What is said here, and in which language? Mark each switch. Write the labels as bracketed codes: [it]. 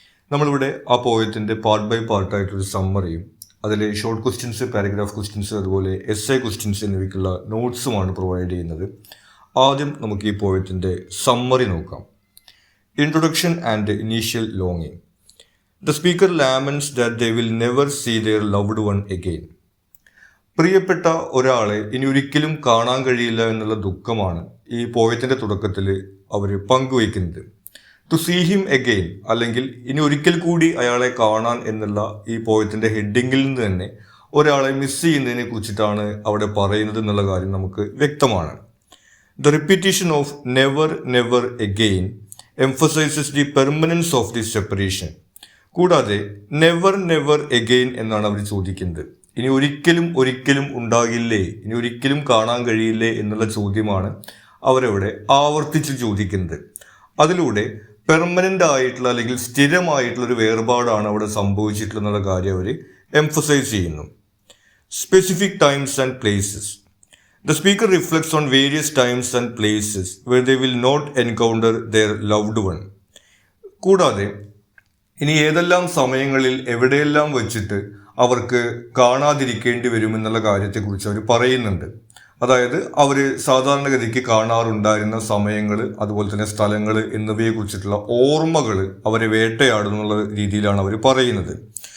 [ml] നമ്മളിവിടെ ആ പോയത്തിൻ്റെ part by പാർട്ടായിട്ടൊരു സമ്മറിയും അതിലെ ഷോർട്ട് ക്വസ്റ്റ്യൻസ്, പാരഗ്രാഫ് ക്വസ്റ്റ്യൻസ്, അതുപോലെ എസ്സേ ക്വസ്റ്റ്യൻസ് എന്നിവയ്ക്കുള്ള നോട്ട്സുമാണ് പ്രൊവൈഡ് ചെയ്യുന്നത്. ആദ്യം നമുക്ക് ഈ പോയത്തിൻ്റെ സമ്മറി നോക്കാം. [en] Introduction and initial ലോങ്ങിങ്. The speaker laments that they will never see their loved one again. [ml] പ്രിയപ്പെട്ട ഒരാളെ ഇനി ഒരിക്കലും കാണാൻ കഴിയില്ല എന്നുള്ള ദുഃഖമാണ് ഈ പോയത്തിൻ്റെ തുടക്കത്തിൽ അവർ പങ്കുവയ്ക്കുന്നത്. [en] to see him again, [ml] അല്ലെങ്കിൽ ഇനി ഒരിക്കൽ കൂടി അയാളെ കാണാൻ എന്നുള്ള ഈ പോയത്തിൻ്റെ ഹെഡിങ്ങിൽ നിന്ന് തന്നെ ഒരാളെ മിസ് ചെയ്യുന്നതിനെ കുറിച്ചിട്ടാണ് അവിടെ പറയുന്നത് എന്നുള്ള കാര്യം നമുക്ക് വ്യക്തമാണ്. [en] The repetition of never never again emphasizes the permanence of this separation. [ml] കൂടാതെ [en] never never again [ml] എന്നാണ് അവർ ചോദിക്കുന്നത്. ഇനി ഒരിക്കലും ഒരിക്കലും ഉണ്ടാകില്ലേ, ഇനി ഒരിക്കലും കാണാൻ കഴിയില്ലേ എന്നുള്ള ചോദ്യമാണ് അവരവിടെ ആവർത്തിച്ച് ചോദിക്കുന്നത്. അതിലൂടെ പെർമനൻ്റ് ആയിട്ടുള്ള അല്ലെങ്കിൽ സ്ഥിരമായിട്ടുള്ള ഒരു വേർപാടാണ് അവിടെ സംഭവിച്ചിട്ടുള്ള കാര്യം അവർ എംഫസൈസ് ചെയ്യുന്നു. [en] Specific times and places. The speaker reflects on various times and places where they will not encounter their loved one. [ml] കൂടാതെ ഇനി ഏതെല്ലാം സമയങ്ങളിൽ എവിടെയെല്ലാം വെച്ചിട്ട് അവർക്ക് കാണാതിരിക്കേണ്ടി വരുമെന്നുള്ള കാര്യത്തെക്കുറിച്ച് അവർ പറയുന്നുണ്ട്. അതായത് അവർ സാധാരണഗതിക്ക് കാണാറുണ്ടായിരുന്ന സമയങ്ങൾ, അതുപോലെ തന്നെ സ്ഥലങ്ങൾ എന്നിവയെ കുറിച്ചിട്ടുള്ള ഓർമ്മകൾ അവരെ വേട്ടയാടുന്നുള്ള രീതിയിലാണ് അവർ പറയുന്നത്.